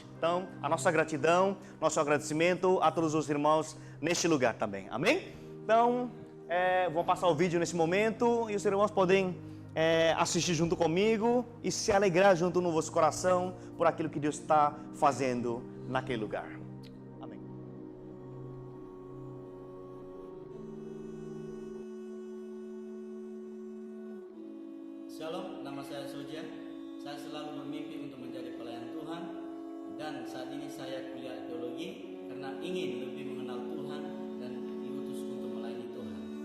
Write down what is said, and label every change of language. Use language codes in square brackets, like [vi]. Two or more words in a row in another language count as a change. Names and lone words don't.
[pt] Então, a nossa gratidão, nosso agradecimento a todos os irmãos neste lugar também. Amém? Então, vou passar o vídeo nesse momento e os irmãos podem assistir junto comigo e se alegrar junto no vosso coração por aquilo que Deus está fazendo naquele lugar. Amém. [id] Shalom, nama saya Soja. Saya selalu bermimpi untuk menjadi pelayan Tuhan dan saat ini saya kuliah teologi karena ingin lebih mengenal Tuhan dan diutus untuk melayani Tuhan.